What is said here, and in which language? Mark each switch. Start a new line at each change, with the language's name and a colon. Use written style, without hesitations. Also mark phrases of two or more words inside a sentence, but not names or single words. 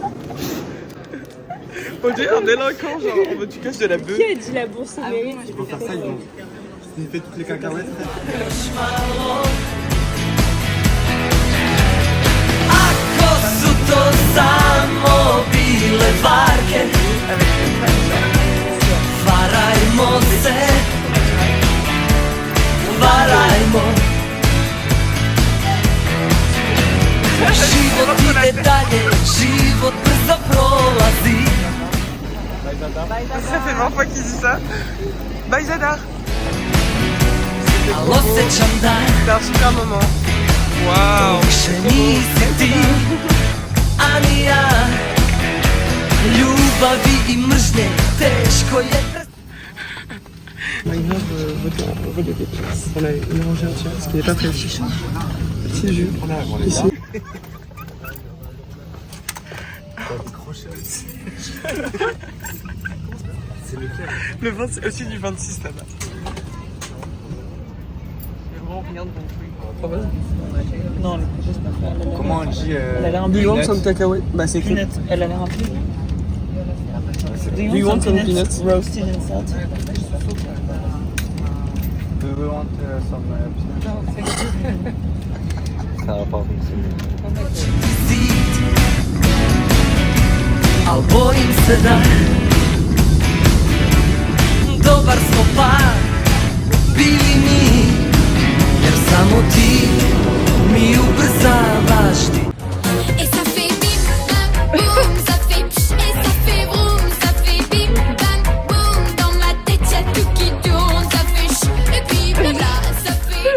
French: On dirait un délinquant, genre en mode tu casses de la bœuf. Qui a dit la bourse au mérite? Il faut faire ça, ils vont sniffer toutes les cacahuètes.
Croatian: Sotto mobile barche Varajmo se Varajmo Život ide dalje Život brzo prolazi
French: Ça fait 20 fois qu'il dit ça. Bye Zadar.
Croatian: Al osjećam da
French: C'était un super moment. Waouh.
Croatian: Više nisi ti A ni ja Ljubavi I mržnje Teško je
French: Maïva veut voler des places. On a une rangée entière, ce qui n'est pas prévu. Petit jus, ici. C'est lequel? Le 20, au-dessus du 26 là-bas. Non, j'espère pas. Comment on dit Elle a l'air un
English: Do
French: peu
English: you want some cacahuètes?
French: Bah c'est écrit. peanut. Elle a l'air un peu.
English: Do you want some peanuts? Roasted and salted. Do you want some peanuts?
French: Ça va pas fonctionner.
Croatian: Al bojim se da Dobar smo par Bili mi Jer samo ti Mi ubrzavaš ti
French: Et ça fait bim bam boum, ça fait psh et ça fait vroom, ça fait bim bam boum. Dans ma tête y'a tout qui tourne, ça fait ch et puis blabla, ça fait.